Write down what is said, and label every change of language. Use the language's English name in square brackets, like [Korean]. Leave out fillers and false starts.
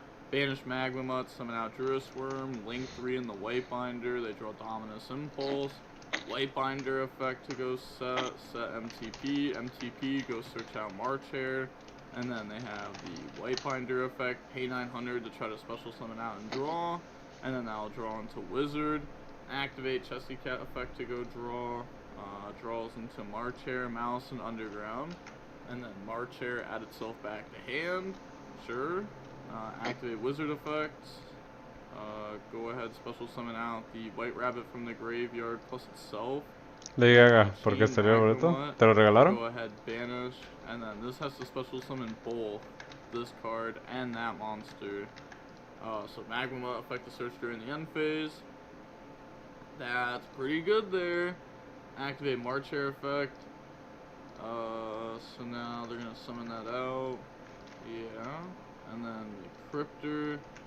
[English] Banish Magma Mutt, summon out Jerusalem, link 3 in the White Binder, they draw Dominus Impulse, White Binder effect to go set MTP, go search out Marcher, and then they have the White Binder effect, pay 900 to try to special summon out and draw, and then that'll draw into Wizard, activate Chessy Cat effect to go draw, draws into Marcher, Mouse, and Underground, and then Marcher add itself back to hand, sure. Activate Wizard effects, go ahead special summon out the White Rabbit from the graveyard plus itself. [Spanish] Lady Gaga, ¿por qué salió el boleto? ¿Te lo regalaron? [English] Go ahead banish, and then this has to special summon both this card and that monster. So Magma effect to search during the end phase. That's pretty good there. Activate Marcher effect. So now they're gonna summon that out. Yeah. And then the